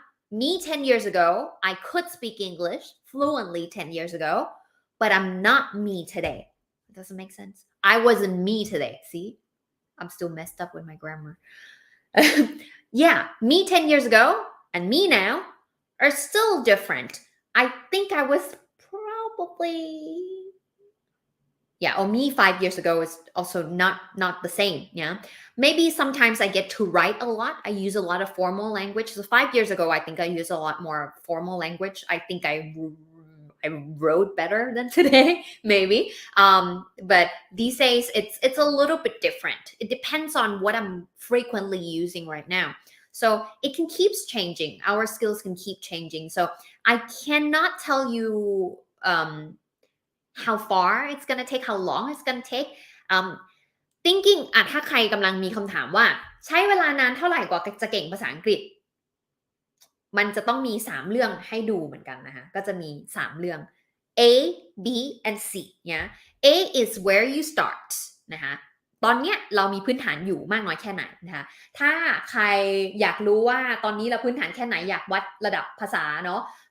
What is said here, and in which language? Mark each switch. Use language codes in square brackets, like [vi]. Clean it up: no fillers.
[en] me 10 years ago I could speak English fluently 10 years ago but I'm not me today does it make sense I wasn't me today see I'm still messed up with my grammar yeah me 10 years ago and me now are still different. I think I was probably or me 5 years ago is also not the same. Yeah, maybe sometimes I get to write a lot. I use a lot of formal language. So 5 years ago, I think I used a lot more formal language. I think I wrote better than today, maybe. But these days, it's a little bit different. It depends on what I'm frequently using right now. So it can keeps changing. Our skills can keep changing. So I cannot tell you how far it's gonna take, how long it's gonna take. [th] Thinking ถ้าใครกำลังมีคำถามว่าใช้เวลานานเท่าไหร่กว่าจะเก่งภาษาอังกฤษมันจะต้องมี3เรื่องให้ดูเหมือนกันนะคะก็จะมี3เรื่อง A B and C เนี่ย [en] A is where you start [th] นะคะตอนเนี้ยเรามีพื้นฐานอยู่มากน้อยแค่ไหนนะคะถ้าใครอยากรู้ว่าตอนนี้เราพื้นฐานแค่ไหนอยากวัดระดับภาษาเนาะ